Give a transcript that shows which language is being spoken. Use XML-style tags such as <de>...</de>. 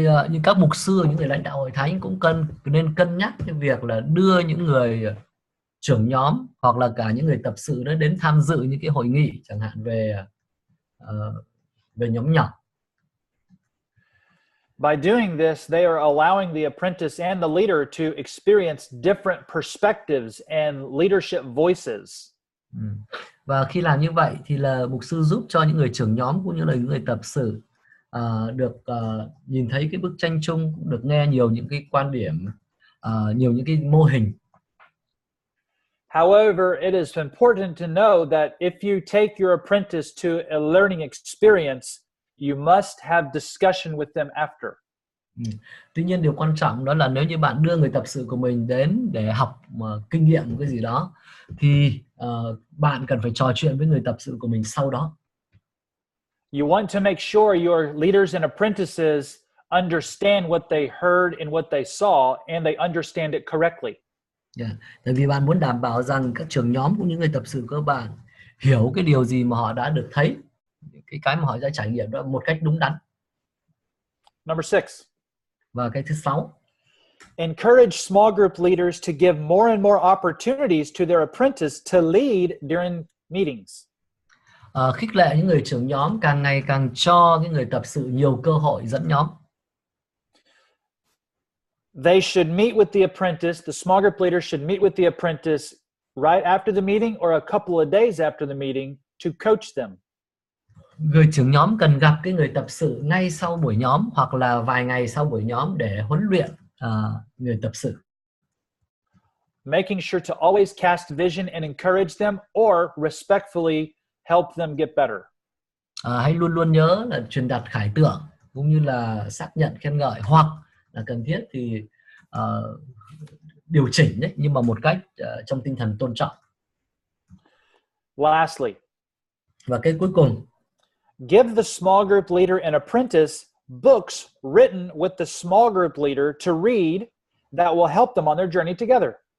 <vi>Như các mục sư, những người lãnh đạo hội thánh cũng nên cân nhắc cái việc là đưa những người trưởng nhóm hoặc là cả những người tập sự đó đến tham dự những cái hội nghị, chẳng hạn về nhóm nhỏ.</vi> <en>By doing this, they are allowing the apprentice and the leader to experience different perspectives and leadership voices.</en> <vi>Và khi làm như vậy thì là mục sư giúp cho những người trưởng nhóm cũng như là những người tập sự được nhìn thấy cái bức tranh chung, cũng được nghe nhiều những cái quan điểm, nhiều những cái mô hình.</vi> <en>However, it is important to know that if you take your apprentice to a learning experience, you must have discussion with them after.</en> <vi>Tuy nhiên điều quan trọng đó là nếu như bạn đưa người tập sự của mình đến để học kinh nghiệm cái gì đó thì bạn cần phải trò chuyện với người tập sự của mình sau đó.</vi> <en>You want to make sure your leaders and apprentices understand what they heard and what they saw, and they understand it correctly.</en> <vi>Tại vì bạn muốn đảm bảo rằng các trưởng nhóm cũng như người tập sự của bạn hiểu cái điều gì mà họ đã được thấy, cái mà họ đã trải nghiệm đó một cách đúng đắn.</vi> <en>Number 6.</en> <vi>Và cái thứ 6.</vi> <en>Encourage small group leaders to give more and more opportunities to their apprentice to lead during meetings.</en> <vi>Khích lệ những người trưởng nhóm càng ngày càng cho những người tập sự nhiều cơ hội dẫn nhóm.</vi> <en>They should meet with the apprentice. The small group leader should meet with the apprentice right after the meeting or a couple of days after the meeting to coach them.</en> <vi>Người trưởng nhóm cần gặp cái người tập sự ngay sau buổi nhóm hoặc là vài ngày sau buổi nhóm để huấn luyện người tập sự.</vi> <en>Making sure to always cast vision and encourage them or respectfully help them get better.</en> <vi>Hãy luôn luôn nhớ là truyền đạt khải tượng cũng như là xác nhận khen ngợi, hoặc là cần thiết thì điều chỉnh đấy, nhưng mà một cách trong tinh thần tôn trọng.</vi> <en>Lastly,</en> <vi>và cái cuối cùng,</vi> <en>give the small group leader and apprentice books written with the small group leader to read that will help them on their journey together.</en>